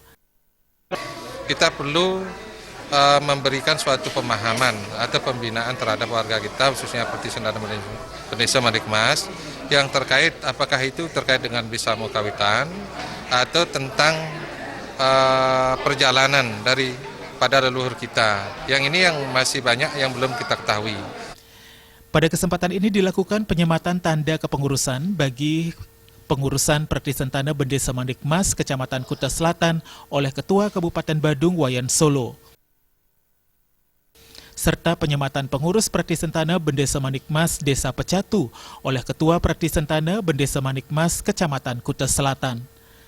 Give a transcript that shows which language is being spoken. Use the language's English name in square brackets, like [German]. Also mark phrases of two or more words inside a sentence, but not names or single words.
[Indonesian] Kita perlu memberikan suatu pemahaman atau pembinaan terhadap warga kita, khususnya Pertisentana Bendesa Manikmas, yang terkait apakah itu terkait dengan bisa kawitan atau tentang perjalanan pada leluhur kita. Yang ini yang masih banyak yang belum kita ketahui. Pada kesempatan ini dilakukan penyematan tanda kepengurusan bagi pengurusan Pertisentana Bendesa Manikmas Kecamatan Kuta Selatan oleh Ketua Kabupaten Badung Wayan Solo. Serta penyematan pengurus Pertisentana Bendesa Manikmas Desa Pecatu oleh Ketua Pertisentana Bendesa Manikmas Kecamatan Kuta Selatan.